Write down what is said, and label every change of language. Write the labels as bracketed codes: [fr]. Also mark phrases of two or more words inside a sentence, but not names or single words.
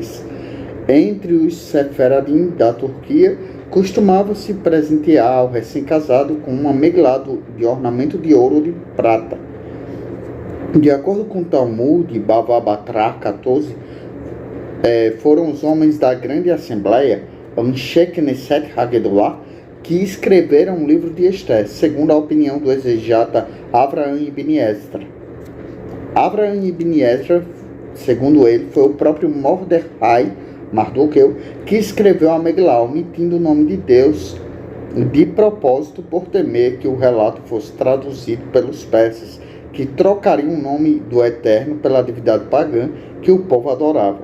[pt] Entre os Sefaradim da Turquia, costumava-se presentear ao recém-casado com uma Megillah de ornamento de ouro ou de prata. De acordo com o Talmud, Bava Batra 14, foram os homens da grande assembleia, [he] אנשי כנסת הגדולה, [pt] que escreveram o livro de Esther, segundo a opinião do exegeta Avraham ibn Ezra. Avraham ibn Ezra, segundo ele, foi o próprio Mardoqueu, que escreveu a Megillah, omitindo o nome de Deus de propósito, por temer que o relato fosse traduzido pelos persas, que trocariam o nome do Eterno pela divindade pagã que o povo adorava.